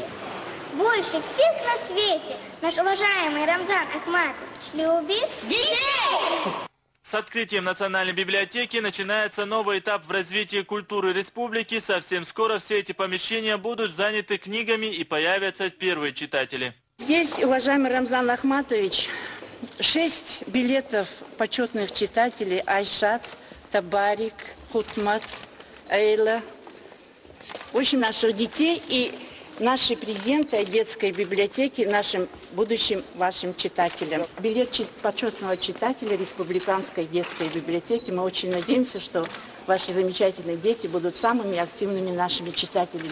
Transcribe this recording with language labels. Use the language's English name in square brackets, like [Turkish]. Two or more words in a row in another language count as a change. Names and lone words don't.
[Russian] Больше всех на свете наш уважаемый Рамзан Ахматович любит детей! С открытием Национальной библиотеки начинается новый этап в развитии культуры республики. Совсем скоро все эти помещения будут заняты книгами и появятся первые читатели. Здесь, уважаемый Рамзан Ахматович, 6 билетов почетных читателей: Айшат, Табарик, Хутмат, Эйла. В общем, наших детей и наши презенты от детской библиотеки нашим будущим вашим читателям. Билет почетного читателя Республиканской детской библиотеки. Мы очень надеемся, что ваши замечательные дети будут самыми активными нашими читателями.